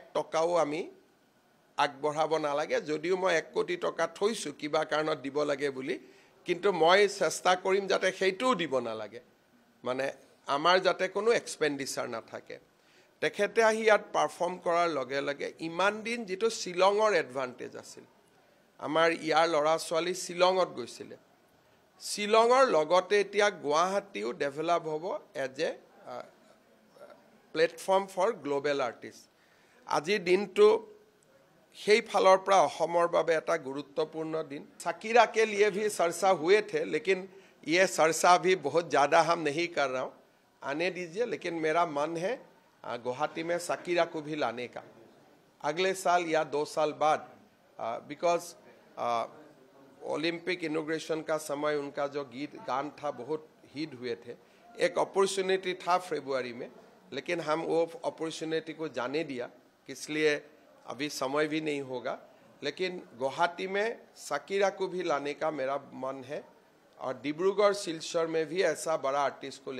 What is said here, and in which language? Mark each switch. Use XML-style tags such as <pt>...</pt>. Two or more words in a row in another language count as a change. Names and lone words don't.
<as>টকাও আমি আগবঢ়াব নালাগে যদিও মই 1 কোটি টকা থৈছো কিবা কাৰণত দিব লাগে বুলি কিন্তু মই চেষ্টা কৰিম যাতে সেইটোও দিব নালাগে মানে আমাৰ যাতে কোনো এক্সপেন্ডিচাৰ নাথাকে তেখেতে আহি ইয়াত পাৰফৰ্ম কৰাৰ লগে লগে ইমান দিন যেটো শিলঙৰ এডভান্টেজ আছিল আমাৰ ইয়াৰ লৰা ছোৱালী শিলঙত গৈছিল শিলঙৰ লগতে এতিয়া গুৱাহাটীও ডেভেলপ হ'ব</as> <en>as a platform for global artist</en> <as>আজিৰ দিনটো সেই ফালৰ পৰা অসমৰ বাবে এটা গুৰুত্বপূৰ্ণ দিন</as> <hi>साकिरा के लिए भी चर्चा हुए थे लेकिन ये चर्चा भी बहुत ज़्यादा हम नहीं कर रहा हूँ आने दीजिए लेकिन मेरा मन है गुवाहाटी में साकिरा को भी लाने का अगले साल या 2 साल बाद बिकॉज</hi> <en>Olympic inauguration</en> <hi>का समय उनका जो गान था बहुत हिट हुए थे एक अपॉर्चुनिटी था फरवरी में लेकिन हम वो अपॉर्चुनिटी को जाने दिया इसलिए अभी समय भी नहीं होगा लेकिन गुवाहाटी में साकिरा को भी लाने का मेरा मन है और डिब्रूगढ़ सिलचर में भी ऐसा बड़ा आर्टिस्ट को</hi>